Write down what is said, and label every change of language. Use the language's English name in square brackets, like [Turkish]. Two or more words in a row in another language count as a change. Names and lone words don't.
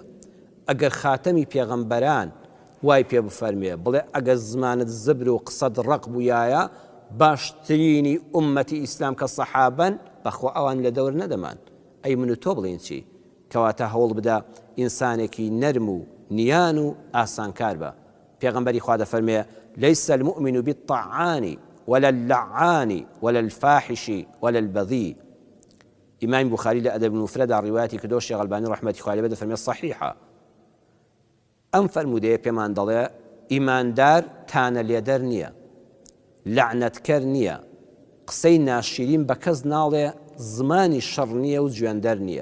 [Central Kurdish] ئەگەر خاتەمی پێغەمبەران وای پێ بفەرمێ بڵێ ئەگەر زمانت زبر و قسەد ڕق بوویایە، باشترینی ئومەتی ئیسلام کە سەحابەن، بەخوا ئەوان لە دەور نەدەمان. ئەی من و تۆ بڵین چی؟ کەواتە هەوڵ بدە ئینسانێکی نەرم و نیان و ئاسانکار بە. پێغەمبەری خوا دەفەرمێ [Arabic] لەیسە المؤمن بالطعان ولا اللعان ولا الفاحش ولا البذيء. [Central Kurdish] ئیمامی بوخاری لە ئەدەب المفرەدا ڕیواەتی کردۆ شێخ ئەلبانی ڕەحمەتی خوای لێ بێ دەفەرمێ صەحیحە. ئەم فەرموودەیە پێمان دەڵێ ئیماندار تانە لێدەر نییە، لعنەتکەر نییە، قسەی ناشرین بە کەس ناڵێ، زمانی شەڕ نییە و جوێندەر نییە.